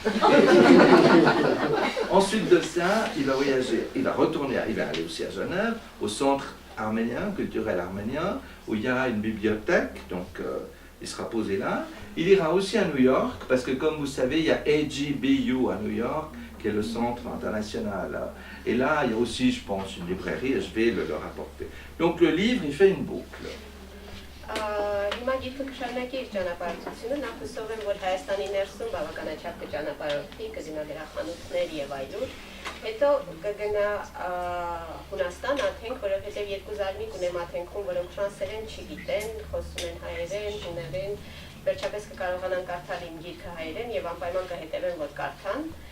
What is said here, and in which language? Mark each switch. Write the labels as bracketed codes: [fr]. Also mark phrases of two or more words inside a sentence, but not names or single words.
[fr] Ensuite de ça, il va voyager, il va aller aussi à Genève, au centre arménien, culturel arménien, où il y a une bibliothèque, donc il sera posé là. Il ira aussi à New York, parce que comme vous savez, il y a AGBU à New York, qui est le centre international. Et là, il y a aussi, je pense, une librairie, et je vais le leur apporter. Donc le livre, il fait une boucle. [hy] Հիմա գիրքը կշարունակի իր ճանապարհորդությունը, նախ հուսով եմ, որ Հայաստանի ներսում բավականաչափ կճանապարհորդի, կգնա գրախանութներ եւ այլուր, հետո կգնա Հունաստան, Աթենք, որովհետեւ երկու զարմիկ ունեմ Աթենքում, որոնք ֆրանսերեն չգիտեն, խոսում են հայերեն, հուներեն, վերջապես կկարողանան կարդալ իմ գիրքը հայերեն եւ անպայման կհետևեն, որ կարդան։